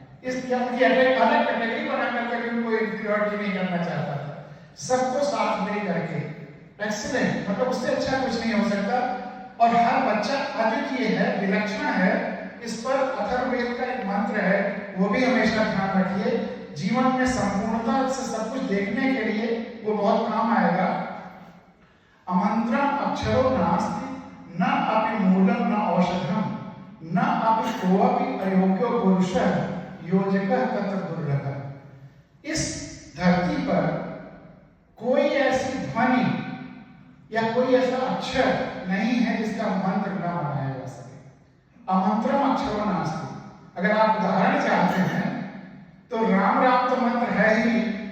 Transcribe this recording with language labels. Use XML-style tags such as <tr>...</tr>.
<hi>इसलिए उनकी अलग कैटेगरी बना करके उनको इंफीरियरिटी नहीं करना चाहता था, सबको साथ ले करके एक्सीलेंट, मतलब उससे अच्छा कुछ नहीं हो सकता। और हर बच्चा अद्वितीय है, विलक्षण है। इस पर अथर्ववेद का एक मंत्र है, वो भी हमेशा ध्यान रखिए। जीवन में संपूर्णता से सब कुछ देखने के लिए वो बहुत काम आएगा।</hi> <sa>अमंत्रम अक्षरो नास्ति न अपि मूलम न औषधम न अपि कोऽपि अयोग्यो पुरुषः योजकः तत्र दुर्लभः।</sa> <hi>इस धरती पर कोई ऐसी ध्वनि या कोई ऐसा अक्षर नहीं है जिसका मंत्र न बनाया जा सके। अमंत्रम अक्षरो नास्ति। अगर आप उदाहरण चाहते हैं तो राम तो मंत्र है ही,</hi>